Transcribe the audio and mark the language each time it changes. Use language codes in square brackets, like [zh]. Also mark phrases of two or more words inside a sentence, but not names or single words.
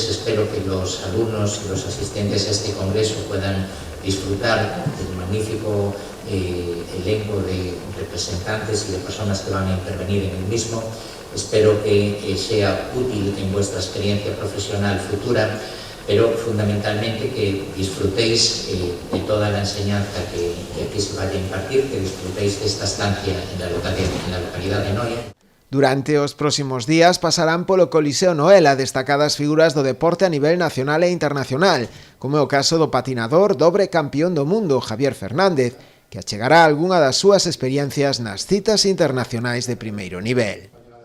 [es] Espero que los alumnos y los asistentes a este congreso puedan disfrutar del magnífico elenco de representantes y de personas que van a intervenir en el mismo. Espero que sea útil en vuestra experiencia profesional futura, pero fundamentalmente que disfrutéis de toda la enseñanza que aquí se vaya a impartir, que disfrutéis de esta estancia en la localidad de Noia. [gl] Durante os próximos días pasarán polo Coliseo Noela destacadas figuras do deporte a nivel nacional e internacional, como é o caso do patinador dobre campeón do mundo, Javier Fernández, que achegará algunha das súas experiencias nas citas internacionais de primeiro nivel.